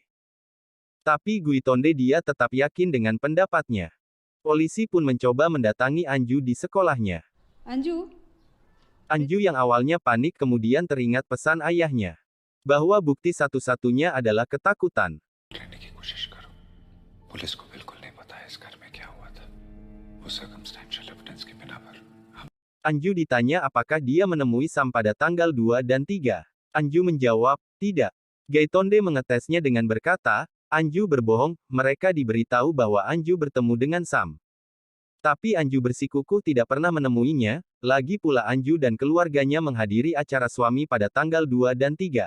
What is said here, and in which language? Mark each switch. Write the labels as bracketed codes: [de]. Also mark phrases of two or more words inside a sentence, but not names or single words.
[id] Tapi Guitonde dia tetap yakin dengan pendapatnya. Polisi pun mencoba mendatangi Anju di sekolahnya. Anju, Anju yang awalnya panik kemudian teringat pesan ayahnya. Bahwa bukti satu-satunya adalah ketakutan. [hi] लेने की कोशिश करो। पुलिस को बिल्कुल नहीं पता है इस घर में क्या हुआ था। वो [en] circumstantial evidence [hi] की बिना पर [id] Anju ditanya apakah dia menemui Sam pada tanggal 2 dan 3. Anju menjawab, tidak. Gaitonde mengetesnya dengan berkata, Anju berbohong, mereka diberitahu bahwa Anju bertemu dengan Sam. Tapi Anju bersikukuh tidak pernah menemuinya, lagi pula Anju dan keluarganya menghadiri acara suami pada tanggal 2 dan 3.